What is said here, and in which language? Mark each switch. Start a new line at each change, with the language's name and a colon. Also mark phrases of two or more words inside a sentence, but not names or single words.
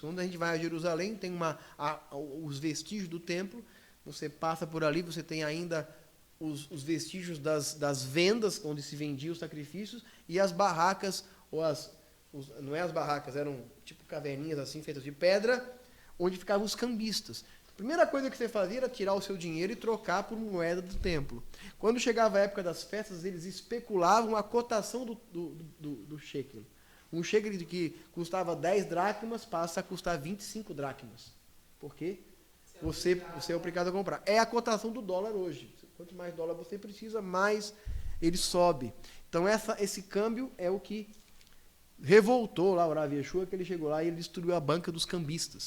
Portuguese: Quando a gente vai a Jerusalém, tem os vestígios do templo, você passa por ali, você tem ainda os vestígios das vendas, onde se vendiam os sacrifícios, e as barracas, não é as barracas, eram tipo caverninhas assim, feitas de pedra, onde ficavam os cambistas. A primeira coisa que você fazia era tirar o seu dinheiro e trocar por moeda do templo. Quando chegava a época das festas, eles especulavam a cotação do shekel. Um shekel que custava 10 dracmas passa a custar 25 dracmas. Por quê? Você é obrigado a comprar. É a cotação do dólar hoje. Quanto mais dólar você precisa, mais ele sobe. Então esse câmbio é o que revoltou lá o Rav Yeshua, que ele chegou lá e ele destruiu a banca dos cambistas.